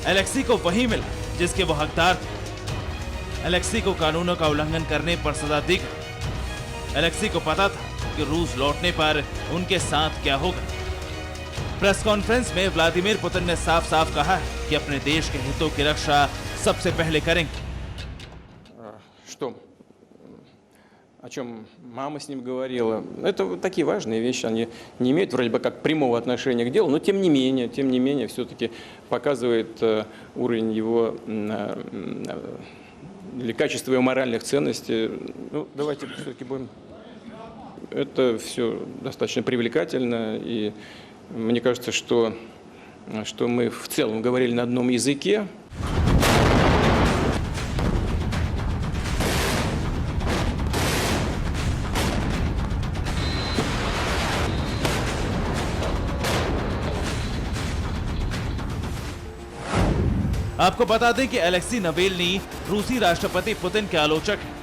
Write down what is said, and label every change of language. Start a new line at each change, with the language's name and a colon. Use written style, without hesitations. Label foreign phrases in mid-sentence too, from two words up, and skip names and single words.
Hindi: अलेक्सी को वही मिला जिसके वो हकदार थे। अलेक्सी को कानूनों का उल्लंघन करने पर सजा दी गई। अलेक्सी को पता था कि रूस लौटने पर उनके साथ क्या होगा।
English: press conference
Hindi: में व्लादिमीर पुतिन ने साफ साफ कहा है कि अपने देश के हितों की रक्षा सबसे पहले करेंगे।
Russian: Что? О чем мама с ним говорила. Это вот такие важные вещи, они не имеют вроде бы как прямого отношения к делу, но тем не менее, все-таки показывает уровень его или качество его моральных ценностей. Ну, давайте все-таки будем... Это все достаточно привлекательно, и мне кажется, что мы в целом говорили на одном языке.
Hindi: आपको बता दें कि अलेक्सी नवेल्नी रूसी राष्ट्रपति पुतिन के आलोचक हैं।